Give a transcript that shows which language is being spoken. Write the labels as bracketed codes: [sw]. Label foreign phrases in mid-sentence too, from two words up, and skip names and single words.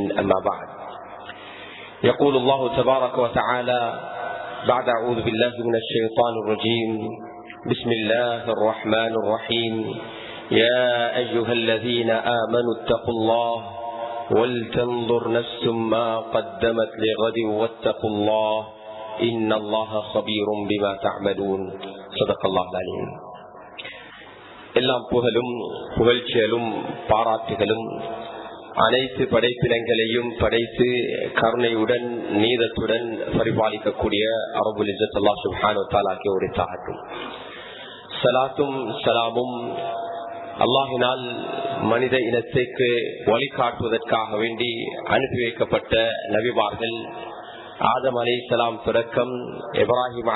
[ar] أما بعد، يقول الله تبارك وتعالى بعد أعوذ بالله من الشيطان الرجيم بسم الله الرحمن الرحيم يا أيها الذين آمنوا اتقوا الله ولتنظر نفس ما قدمت لغد واتقوا الله إن الله خبير بما تعملون. صدق الله العليم. [ta] எல்லாம் புகழும் புகழ்ச்சியலும் பாராட்டுகளும் அனைத்து படைப்பினங்களையும் படைத்து கருணையுடன் நீதத்துடன் பரிபாலிக்கக்கூடிய [ar] رب العزة الله سبحانه وتعالى [ta] உரித்தாகட்டும். [ar] الصلاة والسلام [ta] அல்லாஹ்வினால் மனித இனத்திற்கு வழிகாட்டுவதற்காக வேண்டி அனுப்பி வைக்கப்பட்ட நபிமார்கள் ஆதம் அலைஹிஸ்ஸலாம் தொடக்கம் இப்ராஹிம்